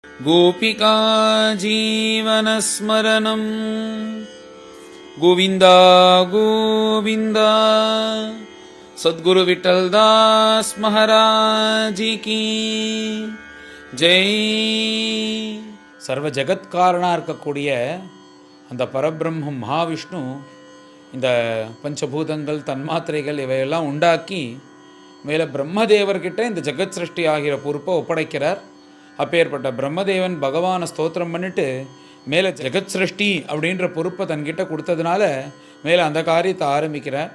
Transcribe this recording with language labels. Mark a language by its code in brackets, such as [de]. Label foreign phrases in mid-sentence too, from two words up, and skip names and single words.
[sa] गोपिका जीवनस्मरणं गोविन्दा गोविन्दा सद्गुरु विठ्ठलदास महाराज की ஜெய். [ta] சர்வ ஜெகத்காரனாக இருக்கக்கூடிய அந்த பரபிரம்மம் மகாவிஷ்ணு இந்த பஞ்சபூதங்கள் தன்மாத்திரைகள் இவையெல்லாம் உண்டாக்கி மேலே பிரம்மதேவர்கிட்ட இந்த ஜெகத் சிருஷ்டி ஆகிற பொறுப்பை ஒப்படைக்கிறார். அப்பேற்பட்ட பிரம்மதேவன் பகவானை ஸ்தோத்திரம் பண்ணிட்டு மேலே ஜெகத் சிருஷ்டி அப்படின்ற பொறுப்பை தன்கிட்ட கொடுத்ததுனால மேலே அந்த காரியத்தை ஆரம்பிக்கிறார்.